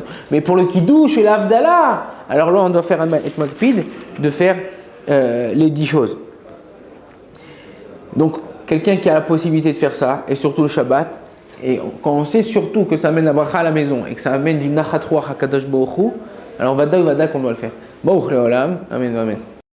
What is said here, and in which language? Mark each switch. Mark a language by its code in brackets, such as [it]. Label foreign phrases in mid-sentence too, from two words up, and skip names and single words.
[fr] Mais pour le Kiddush et l'Avdallah, alors là on doit faire un makpid de faire les 10 choses. Donc quelqu'un qui a la possibilité de faire ça, et surtout le Shabbat, et quand on sait surtout que ça amène la bracha à la maison et que ça amène du [he] נחת רוח [fr] à Kadosh Baruch Hu, alors vada qu'on doit le faire. [he] ברוך לעולם, אמן, אמן.